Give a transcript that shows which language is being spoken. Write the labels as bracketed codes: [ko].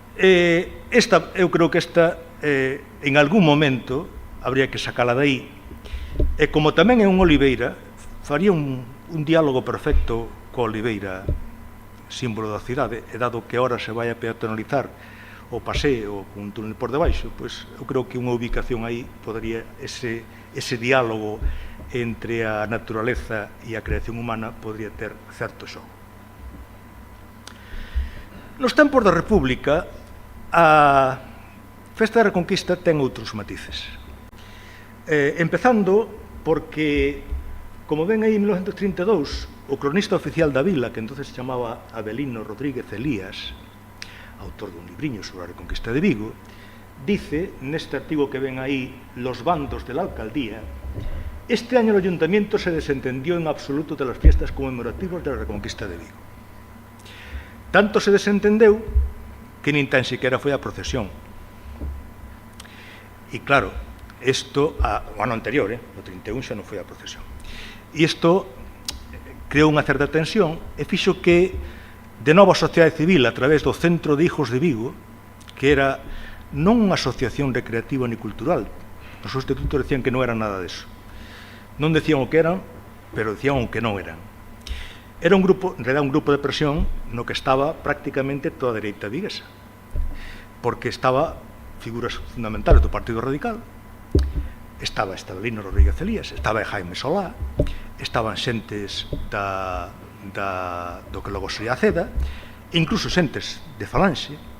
[gl] Eu creo que esta, en algún momento, habría que sacala de aí. E como tamén é unha oliveira, faría un diálogo perfecto coa oliveira, símbolo da cidade, e dado que ahora se vai a peatonalizar o paseo cun túnel por debaixo, pois eu creo que unha ubicación aí podería, ese diálogo entre a naturaleza e a creación humana podría ter certo xogo. Nos tempos da República, a Festa da Reconquista ten outros matices. Empezando porque, como ven aí en 1932, o cronista oficial da vila, que entonces se chamaba Avelino Rodríguez Elías, autor dun libriño sobre a Reconquista de Vigo, dice, neste artigo que ven aí, [es] Los bandos de la alcaldía, este año el ayuntamiento se desentendió en absoluto de las fiestas conmemorativas de la Reconquista de Vigo. [gl] Tanto se desentendeu que nin tan siquiera foi a procesión. E claro, isto, o ano anterior, no 31 xa non foi a procesión. E isto creou unha certa tensión e fixo que, de novo, a sociedade civil, a través do Centro de Hijos de Vigo, que era non unha asociación recreativa ni cultural, os seus estatutos decían que non era nada deso. Non decían o que eran, pero decían o que non eran. Era un grupo, en realidad, un grupo de presión no que estaba prácticamente toda a dereita viguesa, porque estaba figuras fundamentales do Partido Radical, estaba Avelino Rodríguez Elías, estaba Jaime Solá, estaban xentes do que logo sería a CEDA, incluso xentes de Falanxe.